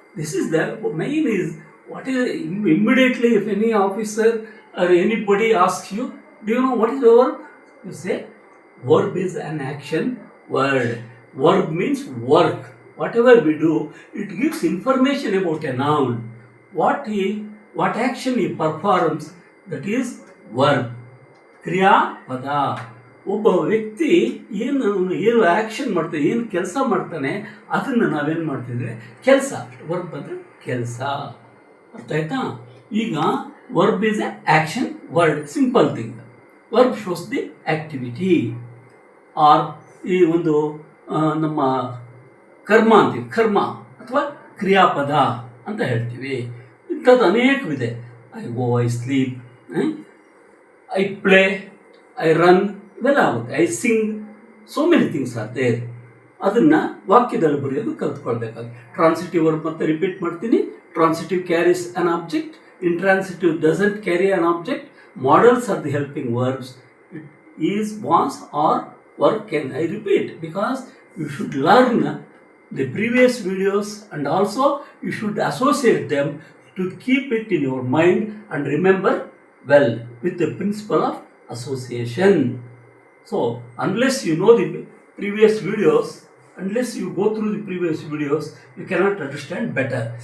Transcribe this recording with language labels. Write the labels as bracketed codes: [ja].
[en] This is the main is what is immediately if any officer or anybody asks you, do you know what is a verb? You say verb is an action word. Verb means work. Whatever we do, it gives information about a noun. What action he performs, that is verb. [kn] ಕ್ರಿಯಾ ಪದ. ಒಬ್ಬ ವ್ಯಕ್ತಿ ಏನು action ಮಾಡ್ತಾನೆ, ಏನು ಕೆಲಸ ಮಾಡ್ತಾನೆ, ಅದನ್ನು ನಾವೇನು ಮಾಡ್ತಿದ್ರೆ ಕೆಲಸ. [en] verb [kn] ಅಂದರೆ ಕೆಲಸ. ಅರ್ಥ ಆಯ್ತಾ? ಈಗ [en] Verb is a action word, simple thing. Verb shows the activity or [kn] ಈ ಒಂದು ನಮ್ಮ ಕರ್ಮ ಅಂತೀವಿ, ಕರ್ಮ ಅಥವಾ ಕ್ರಿಯಾಪದ ಅಂತ ಹೇಳ್ತೀವಿ. ಇಂಥದ್ದು ಅನೇಕವಿದೆ. [en] I go, I sleep, I play, I run, [kn] ಇವೆಲ್ಲ ಆಗುತ್ತೆ. [en] I sing, so many things are there. [kn] ಅದನ್ನು ವಾಕ್ಯದಲ್ಲಿ ಬರೆಯೋದು ಕಲ್ತ್ಕೊಳ್ಬೇಕಾಗುತ್ತೆ. [en] transitive verb [kn] ಮತ್ತೆ ರಿಪೀಟ್ ಮಾಡ್ತೀನಿ. [en] Transitive carries an object, intransitive doesn't carry an object, modals are the helping verbs, it is, was are work can. I repeat because you should learn the previous videos and also you should associate them to keep it in your mind and remember well with the principle of association. So unless you know the previous videos, unless you go through the previous videos, you cannot understand better.